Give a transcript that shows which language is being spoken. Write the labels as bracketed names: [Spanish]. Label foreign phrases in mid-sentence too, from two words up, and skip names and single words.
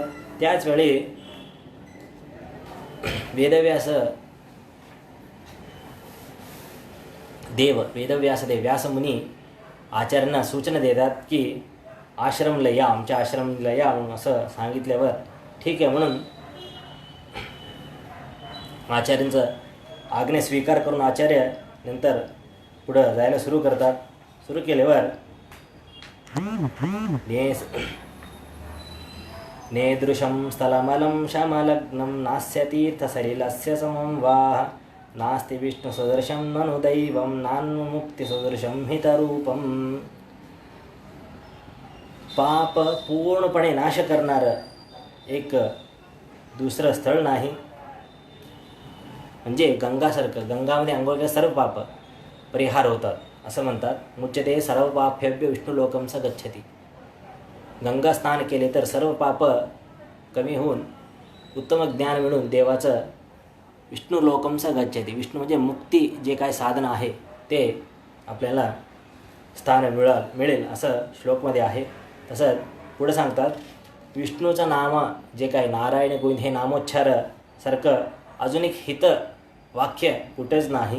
[Marathi] त्याच वेळी वेदव्यास देव व्यासमुनी आचार्यांना सूचना देतात की आश्रमला या, आमच्या आश्रमला या म्हणून असं सांगितल्यावर ठीक आहे म्हणून आचार्यांचं आज्ञा स्वीकार करून आचार्य नंतर पुढं जायला सुरू करतात. [Sanskrit] सुरू केल्यावर नेदृशं स्थलमलं शमलग्नं नास्य तीर्थसलिलस्य समं वाह नास्ति विष्णुसदृशं ननु दैवं नान्मुक्तिसदृशं हितरूपं. [Marathi] पाप पूर्णपणे नाश करणारं एक दुसरं स्थळ नाही. म्हणजे गंगासारखं, गंगामध्ये आंघोळ केल्यास सर्व पाप परिहार होतात असं म्हणतात. [Sanskrit] मुच्यते सर्व पापेभ्य विष्णुलोकं स गच्छति. [Marathi] गंगा स्नान केले तर सर्व पाप कमी होऊन उत्तम ज्ञान मिळून देवाचं [Sanskrit] विष्णुलोकं स गच्छति. [Marathi] विष्णू म्हणजे मुक्ती जे काय साधन आहे ते आपल्याला स्थान मिळेल असं श्लोकमध्ये आहे. तसंच पुढे सांगतात विष्णूचं नाम जे काय नारायण गोविंद हे नामोच्चार सारखं अजून एक हित वाक्य कुठेच नाही.